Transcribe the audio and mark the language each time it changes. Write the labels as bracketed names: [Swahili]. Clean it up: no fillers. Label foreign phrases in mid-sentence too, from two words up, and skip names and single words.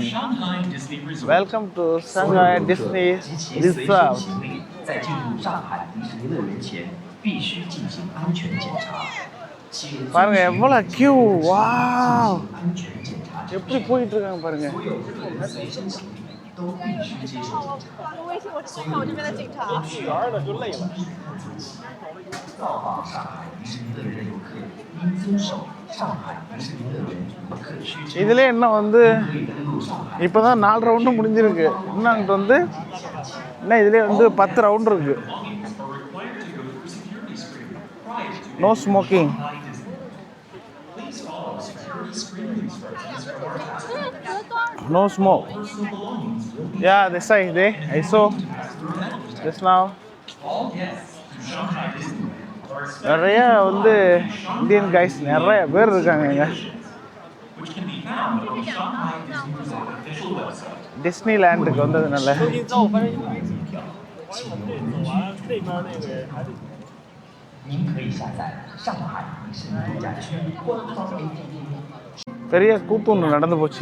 [English] Welcome to Shanghai Disney Resort. [Chinese] 在进入上海迪士尼乐园前，必须进行安全检查。 [Tamil] பாருங்க எவ்வளோ கியூ. வாவ், எப்படி போயிட்டு இருக்காங்க பாருங்க. [Chinese] 都必须接受检查。微信，我看我这边的警察。女儿的就累了。造访上海迪士尼乐园的游客应遵守上海迪士尼乐园游客需求。 [Tamil] இதுல என்ன வந்து இப்போதான் 4 ரவுண்டு முடிஞ்சிருக்கு. இன்னும் அங்கிட்டு வந்து இன்னும் இதுலேயே வந்து 10 ரவுண்டு இருக்கு. [English] No smoking. No smoke. Yeah, this side there. I saw just now. [Tamil] நிறைய வந்து [English] Indian guys [Tamil] நிறைய பேர் இருக்காங்க இங்க. டிஸ்னி லேண்டுக்கு வந்ததுனால பெரிய கூத்து ஒன்று நடந்து போச்சு.